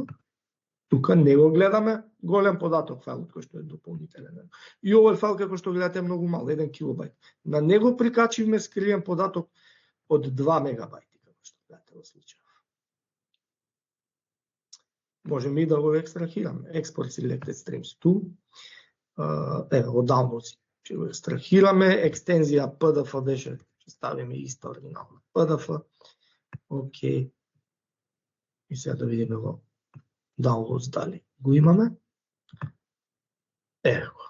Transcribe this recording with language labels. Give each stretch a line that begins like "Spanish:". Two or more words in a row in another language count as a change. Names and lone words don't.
Macedonian: Тука не го гледаме голем податок фајлот кој што е дополнителен. И овој файл како што гледате е многу мал, 1 килобајт. На него прикачивме скриен податок од 2 мегабајти како што гледате во случајот. Можеме и да го екстрахираме.
English: Export selected streams to.
Macedonian: Еве, во downloads ќе го екстрахираме. Екстензија PDF беше, ќе ставиме иста оригинална PDF. Океј. И сега да видиме во downloads дали го имаме. Ево го.